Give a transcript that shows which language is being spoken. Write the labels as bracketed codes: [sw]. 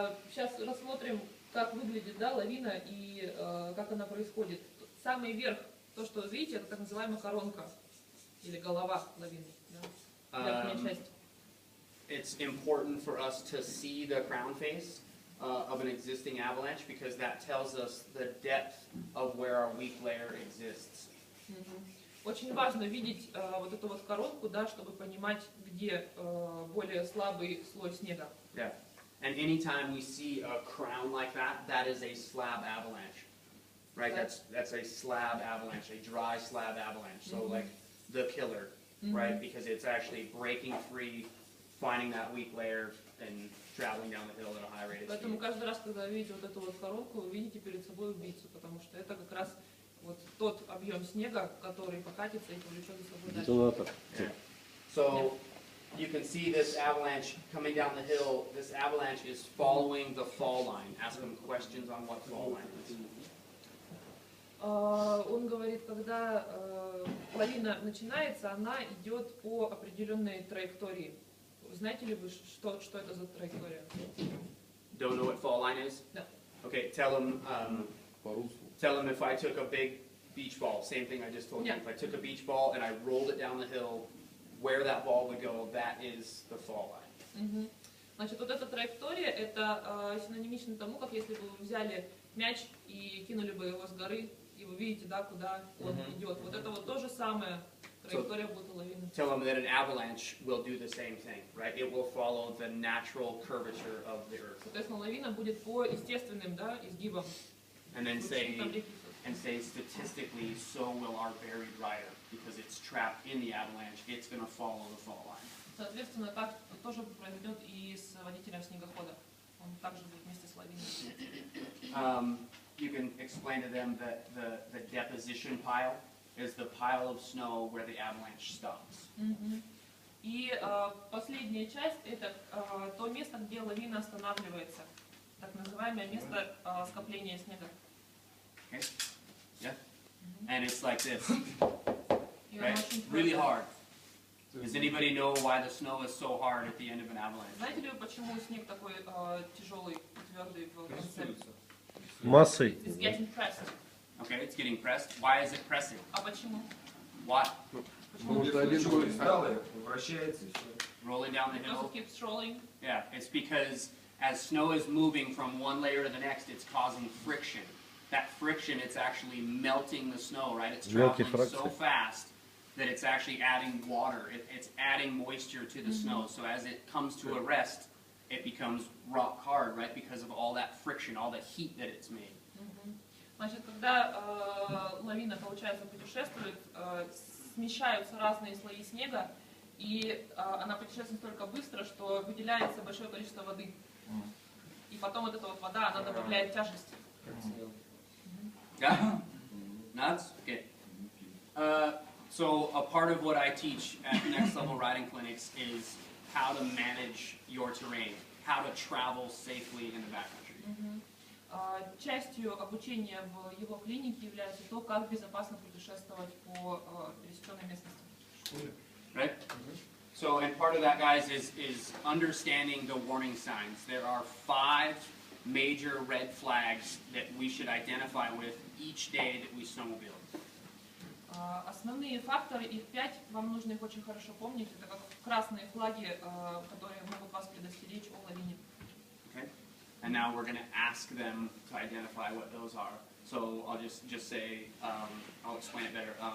[ru] Сейчас рассмотрим, как выглядит, да, лавина и как она происходит. Самый верх, то, что вы видите, это так называемая коронка или голова лавины. Да? Верхняя часть. [en] It's important for us to see the crown face of an existing avalanche because that tells us the depth of where our weak layer exists. [ru] Очень важно видеть вот эту вот коронку, да, чтобы понимать, где более слабый слой снега. [en] Yeah. And anytime we see a crown like that, that is a slab avalanche. Right? That's a slab avalanche, a dry slab avalanche. So like the killer, right? Because it's actually breaking free, finding that weak layer and traveling down the hill at a high rate of [ru] Поэтому [en] speed. [ru] каждый раз, когда вы видите вот эту вот коронку, вы видите перед собой убийцу, потому что это как раз вот тот объем снега, который покатится и повлечет за собой дальше. Детонатор. [en] So you can see this avalanche coming down the hill. This avalanche is following the fall line. Ask them questions on what fall line is. [ru] Он говорит, когда лавина начинается, она идет по определенной траектории. Знаете ли вы, что это за траектория? [en] Don't know what fall line is? No. Okay, tell them, [ru] По руслу. [en] tell them if I took a big beach ball, same thing I just told you. Yeah. If I took a beach ball and I rolled it down the hill, where that ball would go, that is the fall line. [ru] Значит, вот эта траектория, это синонимично тому, как если бы вы взяли мяч и кинули бы его с горы, и вы видите, да, куда он идет. Вот это вот то же самое траектория будет у лавины. [en] Tell them that an avalanche will do the same thing, right? It will follow the natural curvature of the earth. [ru] Соответственно, лавина будет по естественным, да, изгибам. [en] And then say, [ru] Там реки. [en] statistically, so will our buried rider, because it's trapped in the avalanche, it's going to follow the fall line. [ru] Соответственно, так тоже произойдет и с водителем снегохода. Он также будет вместе с лавиной. [en] You can explain to them that the deposition pile is the pile of snow where the avalanche stops. [ru] И последняя часть это то место, где лавина останавливается. Так называемое место скопления снега. [en] Okay? Yeah? And it's like this, [ru] И оно [en] right? [ru] очень [en] Really [ru] твердое. [en] hard. Does anybody know why the snow is so hard at the end of an avalanche? [ru] Знаете ли вы, почему снег такой тяжелый, твердый в конце? Массой. [en] It's getting pressed. Okay, it's getting pressed. Why is it pressing? [ru] А почему? [en] Why? [ru] Потому что один слой Вращается и все. [en] Rolling down the Because hill? it keeps rolling. Yeah, it's because as snow is moving from one layer to the next, it's causing friction. That friction, it's actually melting the snow, right? It's [ru] Мелкие [en] traveling so [ru] фракции. [en] fast that it's actually adding water. It's adding moisture to the snow. So as it comes to a rest, it becomes rock hard, right? Because of all that friction, all the heat that it's made. [ru] Значит, когда лавина, получается, путешествует, смещаются разные слои снега, и она путешествует настолько быстро, что выделяется большое количество воды. И потом вот эта вот вода, она добавляет тяжести. [en] Yeah? Nuts? Okay. So a part of what I teach at Next Level Riding Clinics is how to manage your terrain, how to travel safely in the backcountry. [ru] Частью обучения в его клинике является то, как безопасно путешествовать по пересеченной местности. [en] Right? So, and part of that, guys, is understanding the warning signs. There are 5 major red flags that we should identify with each day that we snowmobile. [ru] Основные факторы, их 5, вам нужно их очень хорошо помнить. Это как красные флаги, которые могут вас предостеречь о лавине. [en] Okay? And now we're going to ask them to identify what those are. So I'll just say, I'll explain it better.